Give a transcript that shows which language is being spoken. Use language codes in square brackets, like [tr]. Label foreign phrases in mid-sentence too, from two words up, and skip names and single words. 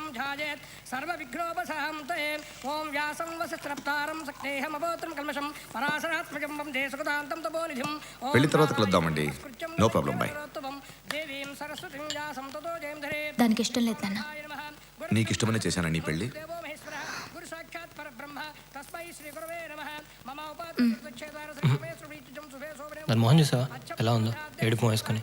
[sa] भाजेत् सर्वविघ्नोपशान्ते ओं व्यासं वसस्रप्तारं सक्तेहमवोत्रं कल्मषं पराशरात्मजं वन्दे सुखदान्तं तपोनिधिं [te] పెళ్లి తర్వాత కలుద్దామండి. [en] no problem, [te] బాయ్. [sa] దేవీం సరస్వతిం వ్యాసం తతో జయం ధరేత్. [te] దానికి ఇష్టం లేదు నాన్న. నీకు ఇష్టమనే చేశాను నీ పెళ్లి. [sa] దేవో మహేశ్వర గురు సాక్షాత్ పరబ్రహ్మ తస్మై శ్రీ గురవే నమః మమ [te] దాని మొహం చూసావా ఎలా ఉందో, ఏడుపు వేసుకొని.